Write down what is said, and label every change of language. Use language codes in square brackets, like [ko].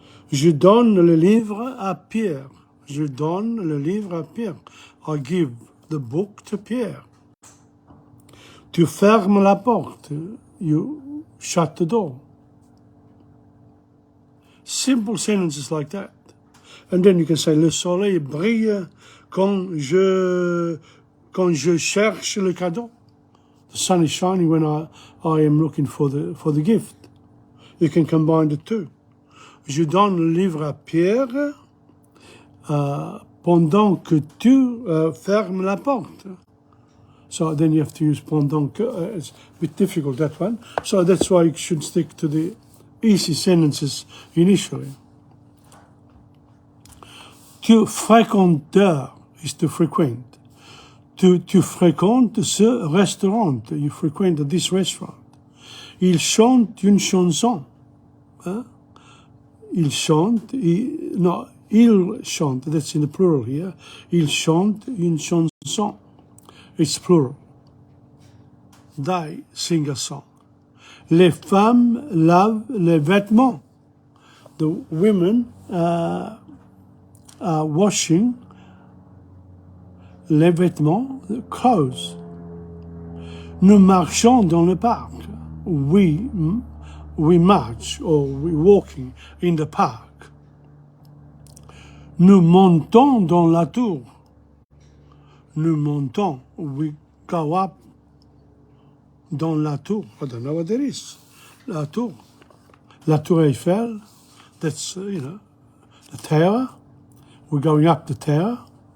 [fr] Je donne le livre à Pierre. Je donne le livre à Pierre. [en] I give the book to Pierre. [fr] Tu fermes la porte. [en] You shut the door. Simple sentences like that. And then you can say, [fr] le soleil brille quand je cherche le cadeau. [en] The sun is shining when I am looking for the gift. You can combine the two. [fr] Je donne le livre à Pierre pendant que tu fermes la porte. [en] So then you have to use pendant que. It's a bit difficult, that one. So that's why you should stick to the easy sentences initially. [fr] Tu fréquentes [en] is to frequent. [fr] Tu fréquentes ce restaurant. [en] You frequent this restaurant. [fr] Il chante une chanson. Hein? Il chante. Il chante. [en] That's in the plural here. [fr] Il chante une chanson. [en] It's plural. They sing a song. [fr] Les femmes lavent les vêtements. [en] The women are washing les vêtements, the clothes. [fr] Nous marchons dans le parc. [en] We march or we walking in the park. [fr] Nous montons dans la tour. Nous montons. [en] We go up [fr] dans la tour. [en] I don't know what that is. [fr] La tour. [en] La Tour Eiffel. That's, the tower. We're going up the tower.